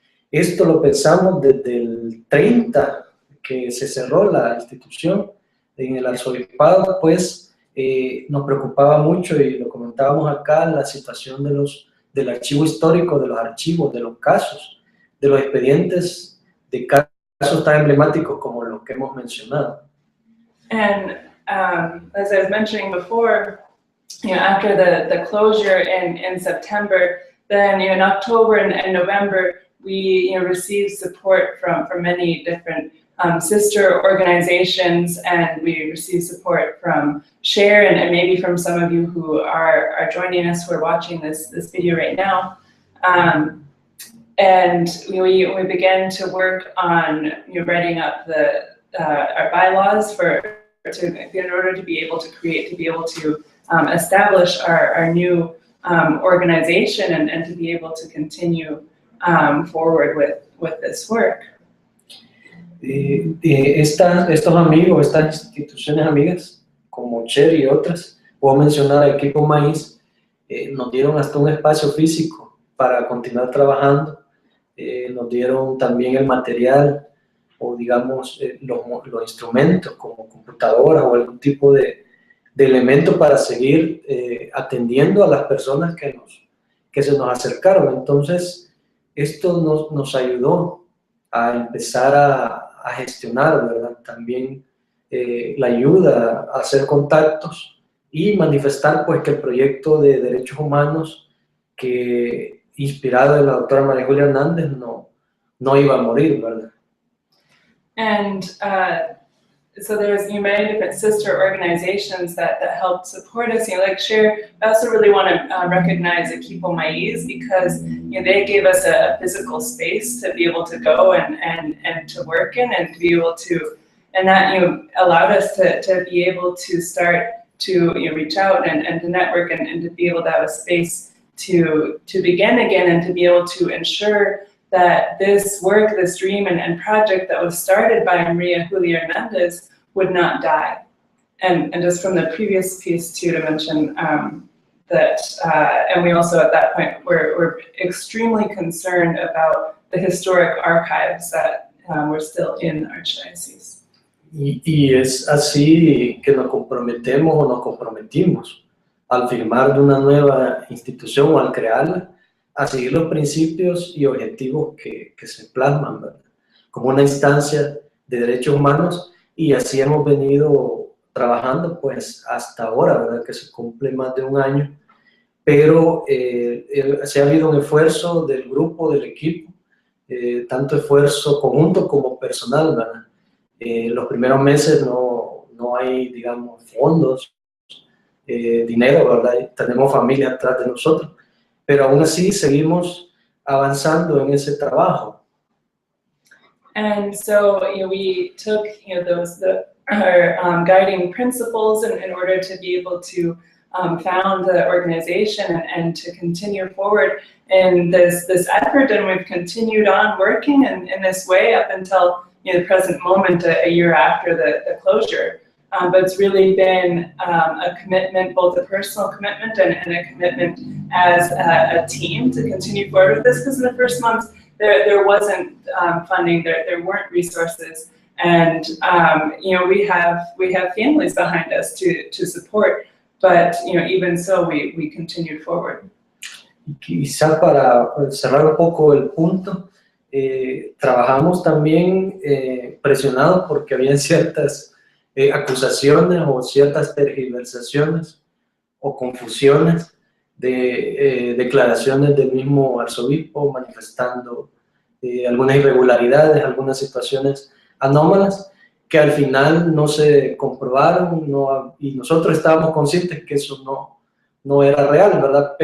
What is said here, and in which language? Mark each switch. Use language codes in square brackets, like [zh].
[es] Esto lo pensamos desde el 30, que se cerró la institución en el arzobispado, pues nos preocupaba mucho, y lo comentábamos acá, la situación del archivo histórico, de los archivos, de los casos, de los expedientes, de casos tan emblemáticos como los que hemos mencionado. [en] And as I was mentioning before, after the closure in September, then in October and November, we received support from many different sister organizations, and we received support from Share and maybe from some of you who are joining us, who are watching this video right now. And we began to work on writing up our bylaws in order to be able to establish our new organization and to be able to continue forward with this work. [es] Estos amigos, estas instituciones amigas, como Cher y otras, puedo mencionar a Equipo Maíz, nos dieron hasta un espacio físico para continuar trabajando, nos dieron también el material, o digamos los instrumentos como computadoras o algún tipo de elemento para seguir atendiendo a las personas que se nos acercaron. Entonces, esto nos ayudó a empezar a gestionar, ¿verdad? También la ayuda a hacer contactos y manifestar, pues, que el proyecto de derechos humanos que inspirado en la doctora María Julia Hernández no iba a morir, ¿verdad? [en] And so there's many different sister organizations that helped support us. Like Share, I also really want to recognize Equipo Maíz because they gave us a physical space to be able to go and to work in and to be able to, and that allowed us to be able to start to reach out and to network and to be able to have a space to begin again and to be able to ensure that this work, this dream and project that was started by Maria Julia Hernandez would not die. And just from the previous piece too, to mention that, and we also at that point were extremely concerned about the historic archives that were still in the Archdiocese. [es] Y es así que nos comprometemos o nos comprometimos al firmar de una nueva institución o al crearla, a seguir los principios y objetivos que se plasman, ¿verdad? Como una instancia de derechos humanos, y así hemos venido trabajando pues hasta ahora, ¿verdad? Que se cumple más de un año, pero se ha habido un esfuerzo del grupo, del equipo, tanto esfuerzo conjunto como personal, ¿verdad? Los primeros meses no hay, digamos, fondos, dinero, ¿verdad? Tenemos familia atrás de nosotros, pero aún así seguimos avanzando en ese trabajo. [en] And so, we took, our guiding principles in order to be able to found the organization and to continue forward in this effort, and we've continued on working in this way up until the present moment, a year after the closure. But it's really been a commitment, both a personal commitment and a commitment as a team to continue forward with this, because in the first months there wasn't funding, there weren't resources, and we have families behind us to support, but even so we continued forward. [es] Quizá para cerrar un poco el punto, trabajamos también presionados porque había ciertas acusaciones o ciertas tergiversaciones o confusiones de declaraciones del mismo arzobispo manifestando algunas irregularidades, algunas situaciones anómalas que al final no se comprobaron, y nosotros estábamos conscientes que eso no era real, ¿verdad?